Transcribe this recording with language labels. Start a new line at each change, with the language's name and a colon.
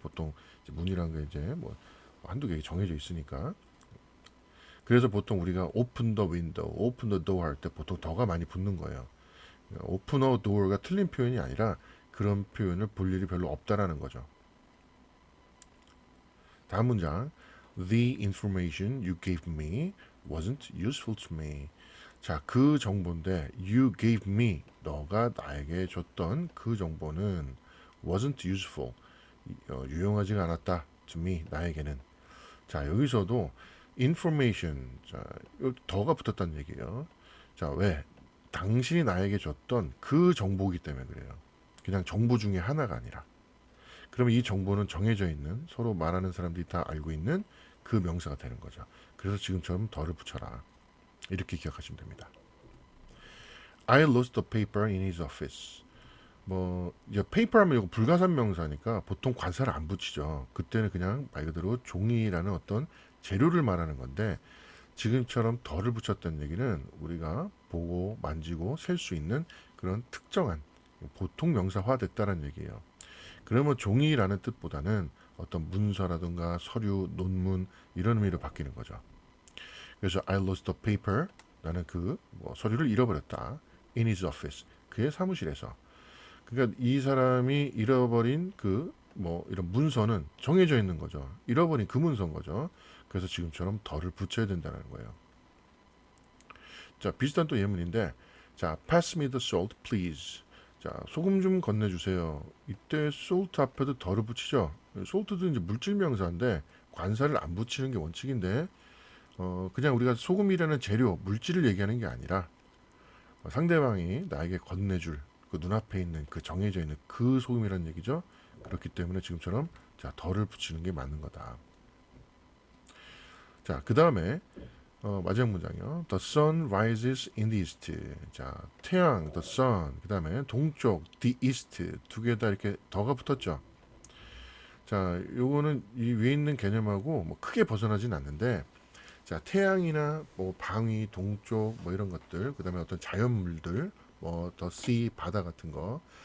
Korean: 보통 이제 문이란 게 이제 뭐 한두 개 정해져 있으니까. 그래서 보통 우리가
English: open the window, open the door
Korean: 할 때 보통 더가 많이 붙는 거예요.
English: open a door
Korean: 가 틀린 표현이 아니라 그런 표현을 볼 일이 별로 없다라는 거죠. 다음 문장.
English: The information you gave me wasn't useful to me.
Korean: 자, 그 정보인데
English: you gave me
Korean: 너가 나에게 줬던 그 정보는
English: wasn't useful
Korean: 유용하지가 않았다
English: to me
Korean: 나에게는. 자, 여기서도 information 자, 더가 붙었다는 얘기예요. 자, 왜? 당신이 나에게 줬던 그 정보이기 때문에 그래요. 그냥 정보 중에 하나가 아니라. 그러면 이 정보는 정해져 있는 서로 말하는 사람들이 다 알고 있는 그 명사가 되는 거죠. 그래서 지금처럼 더를 붙여라. 이렇게 기억하시면 됩니다.
English: I lost the paper in his office.
Korean: 뭐 이제 paper 하면 이거 불가산 명사니까 보통 관사를 안 붙이죠. 그때는 그냥 말 그대로 종이라는 어떤 재료를 말하는 건데 지금처럼 덜을 붙였다는 얘기는 우리가 보고 만지고 셀 수 있는 그런 특정한 보통 명사화 됐다는 얘기예요. 그러면 종이라는 뜻보다는 어떤 문서라든가 서류, 논문 이런 의미로 바뀌는 거죠. 그래서
English: I lost the paper
Korean: 나는 뭐 서류를 잃어버렸다.
English: In his office
Korean: 그의 사무실에서. 그러니까 이 사람이 잃어버린 뭐 이런 문서는 정해져 있는 거죠. 잃어버린 그 문서인 거죠. 그래서 지금처럼 덜을 붙여야 된다는 거예요. 자, 비슷한 또 예문인데, 자,
English: pass me the salt, please.
Korean: 자, 소금 좀 건네주세요. 이때 salt 앞에도 덜을 붙이죠. salt도 이제 물질 명사인데 관사를 안 붙이는 게 원칙인데, 그냥 우리가 소금이라는 재료, 물질을 얘기하는 게 아니라 상대방이 나에게 건네줄 그 눈앞에 있는 그 정해져 있는 그 소금이라는 얘기죠. 그렇기 때문에 지금처럼 자, 덜을 붙이는 게 맞는 거다. 자, 그 다음에 마지막 문장이요.
English: The sun rises in the east.
Korean: 자, 태양, the sun. 그 다음에 동쪽, the east. 두 개 다 이렇게 더가 붙었죠. 자, 요거는 이 위에 있는 개념하고 뭐 크게 벗어나진 않는데, 자, 태양이나 뭐 방위, 동쪽 뭐 이런 것들, 그 다음에 어떤 자연물들, 뭐 더 sea, 바다 같은 거.